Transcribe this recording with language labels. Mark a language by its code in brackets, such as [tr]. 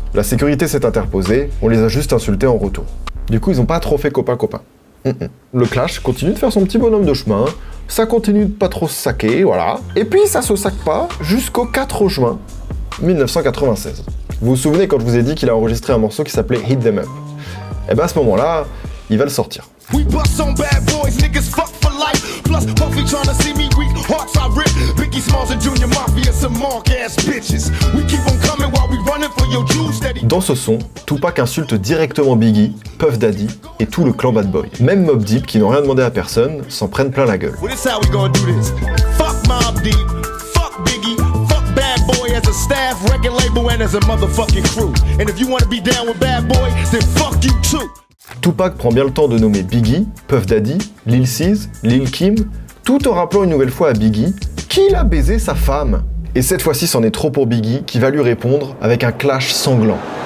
[fr] La sécurité s'est interposée, on les a juste insultés en retour. Du coup, ils ont pas trop fait copain-copain. Le clash continue de faire son petit bonhomme de chemin, ça continue de pas trop se saquer, voilà. Et puis ça se saque pas jusqu'au 4 juin 1996. Vous vous souvenez quand je vous ai dit qu'il a enregistré un morceau qui s'appelait Hit 'Em Up? Et ben à ce moment-là, il va le sortir. [en] We bust on bad boys, niggas fuck for life. Plus Puffy trying to see me weak, hearts I rip. Biggie Smalls and Junior Mafia, some mark ass bitches. We keep on coming while we running for your Jews steady. [fr] Dans ce son, Tupac insulte directement Biggie, Puff Daddy et tout le clan Bad Boy. Même Mobb Deep, qui n'ont rien demandé à personne, s'en prennent plein la gueule. [en] Well, this how we gonna do this. Fuck Mobb Deep, fuck Biggie, fuck Bad Boy as a staff, record label and as a motherfucking crew. And if you wanna be down with Bad Boy, then fuck you too. [fr] Tupac prend bien le temps de nommer Biggie, Puff Daddy, Lil Cease, Lil Kim, tout en rappelant une nouvelle fois à Biggie qu'il a baisé sa femme. Et cette fois-ci, c'en est trop pour Biggie, qui va lui répondre avec un clash sanglant.